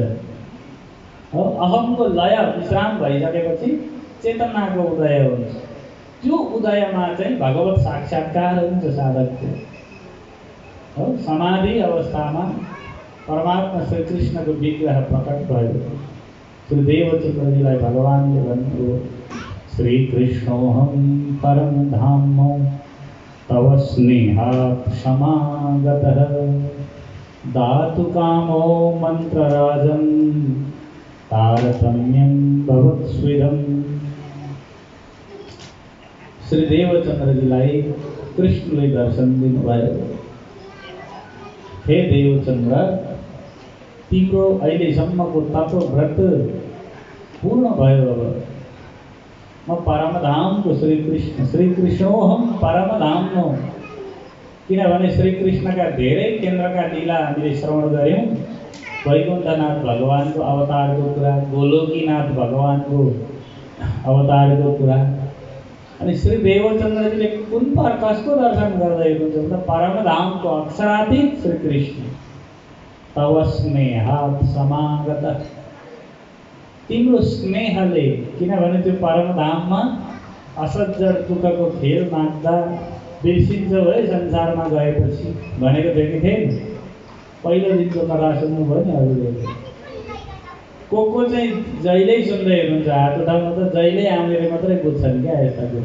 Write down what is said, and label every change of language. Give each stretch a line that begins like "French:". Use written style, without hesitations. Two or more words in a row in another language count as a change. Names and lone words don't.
Nepali: हो, अहमको लय विश्राम भइसकेपछि चेतनाको उदय हुन्छ। त्यो उदयमा चाहिँ भगवत साक्षात्कार हुन्छ साधकको। हो, समाधि अवस्थामा परमात्मा श्री कृष्णको विग्रह प्रकट भयो। श्री देवचन्द्रजीलाई भगवानले भन्नुभयो,
Sanskrit: श्री कृष्णोऽहं परम धामो तव स्नेहात् समागतः दातु कामो मन्त्रराजं तारतम्यं भवत्स्विदम्।
Nepali: श्री देवचन्द्रजीलाई कृष्णले दर्शन दिनुभयो। हे देवचन्द्र, तिम्रो अहिलेसम्मको तपव्रत पूर्ण भयो। अब म परमधामको
Sanskrit: श्री कृष्णोऽहं परमधामो,
Nepali: किनभने श्री कृष्णका धेरै केन्द्रका लीला हामीले श्रवण गऱ्यौँ। वैकुण्ठनाथ भगवानको अवतारको कुरा, गोलोकीनाथ भगवानको अवतारको कुरा। अनि श्री देवचन्द्रजीले कुन पर कसको दर्शन गर्दै हुनुहुन्छ भन्दा परमधामको अक्षरातीत श्री कृष्ण।
Sanskrit: तव स्नेहात् समागतः,
Nepali: तिम्रो स्नेहले, किनभने त्यो परमधाममा असज्जर दुःखको खेल नाच्दा बिर्सिन्छौ है संसारमा गएपछि भनेको देखेको थिएँ नि। पहिलो दिनको कथा सुन्नुभयो नि अरूले। को चाहिँ जहिल्यै सुन्दै हुनुहुन्छ हात उठाउनु, त जहिल्यै आउनेले मात्रै बुझ्छन् क्या यस्ता कुरा।